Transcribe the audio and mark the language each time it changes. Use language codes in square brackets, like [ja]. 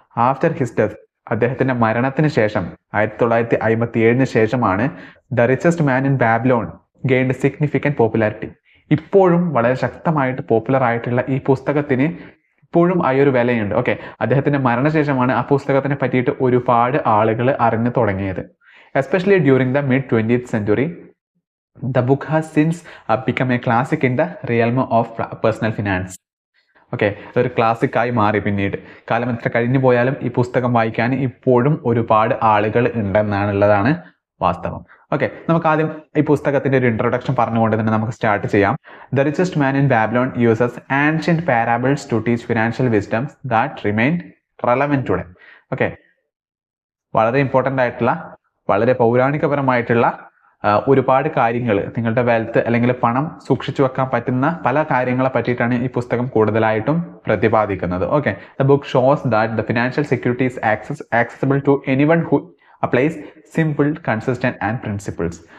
[en] after his death, [ml] അദ്ദേഹത്തിന്റെ മരണത്തിന് ശേഷം 1957 ശേഷമാണ് [en] The richest man in Babylon gained significant popularity. [ml] ഇപ്പോഴും വളരെ ശക്തമായിട്ട് പോപ്പുലർ ആയിട്ടുള്ള ഈ പുസ്തകത്തിന് ഇപ്പോഴും ആ ഒരു വിലയുണ്ട്. ഓക്കെ, അദ്ദേഹത്തിന്റെ മരണശേഷമാണ് ആ പുസ്തകത്തിനെ പറ്റിയിട്ട് ഒരുപാട് ആളുകൾ അറിഞ്ഞു തുടങ്ങിയത്. [en] Especially during the mid 20th century, the book has since become a classic in the realm of personal finance. [ml] Okay, അതൊരു ക്ലാസിക്കായി മാറി. പിന്നീട് കാലം എത്ര കഴിഞ്ഞു പോയാലും ഈ പുസ്തകം വായിക്കാൻ ഇപ്പോഴും ഒരുപാട് ആളുകൾ ഉണ്ടെന്നുള്ളതാണ് വാസ്തവം. ഓക്കെ, നമുക്ക് ആദ്യം ഈ പുസ്തകത്തിന്റെ ഒരു ഇൻട്രൊഡക്ഷൻ പറഞ്ഞുകൊണ്ട് തന്നെ നമുക്ക് സ്റ്റാർട്ട് ചെയ്യാം. [en] The richest man in Babylon uses ancient parables to teach financial wisdoms that remain relevant today. [ml] Okay, വളരെ ഇമ്പോർട്ടൻ്റ് ആയിട്ടുള്ള, വളരെ പൗരാണികപരമായിട്ടുള്ള ഒരുപാട് കാര്യങ്ങൾ, നിങ്ങളുടെ വെൽത്ത് അല്ലെങ്കിൽ പണം സൂക്ഷിച്ചു വെക്കാൻ പറ്റുന്ന പല കാര്യങ്ങളെ പറ്റിയിട്ടാണ് ഈ പുസ്തകം കൂടുതലായിട്ടും പ്രതിപാദിക്കുന്നത്. [en] Okay, the book shows that the financial security is accessible to anyone who applies simple, consistent and principles.